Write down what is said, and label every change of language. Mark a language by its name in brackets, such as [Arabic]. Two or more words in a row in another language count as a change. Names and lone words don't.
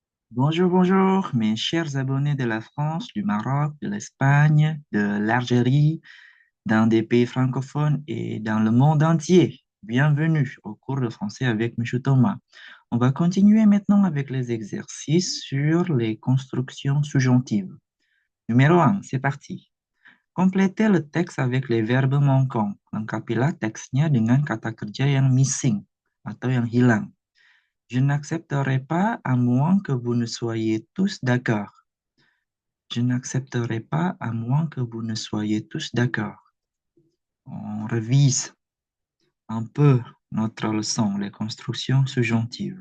[French] Bonjour, bonjour, mes chers abonnés de la France, du Maroc, de l'Espagne, de l'Algérie, dans des pays francophones et dans le monde entier. Bienvenue au cours de français avec M. Thomas. On va continuer maintenant avec les exercices sur les constructions subjonctives. Numéro un, c'est parti. Complétez le texte avec les verbes manquants. [Indonesian] Lengkapilah teksnya dengan kata kerja yang missing atau yang hilang. [French] Je n'accepterai pas à moins que vous ne soyez tous d'accord. Je n'accepterai pas à moins que vous ne soyez tous d'accord. On révise un peu notre leçon, les constructions subjonctives.